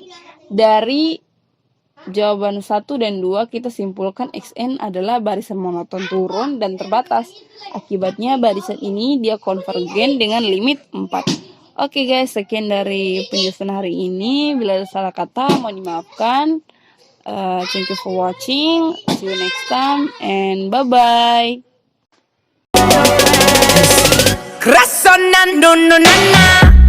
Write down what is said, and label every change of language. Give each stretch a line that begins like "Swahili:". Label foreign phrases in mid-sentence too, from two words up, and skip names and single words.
Indonesian: Dari jawaban 1 dan 2 kita simpulkan XN adalah barisan monoton turun dan terbatas. Akibatnya barisan ini dia konvergen dengan limit 4. Oke guys, sekian dari penjelasan hari ini. Bila ada salah kata, mohon dimaafkan.
English: Thank you for watching. See you next time and bye-bye. Razonando, no, na, na.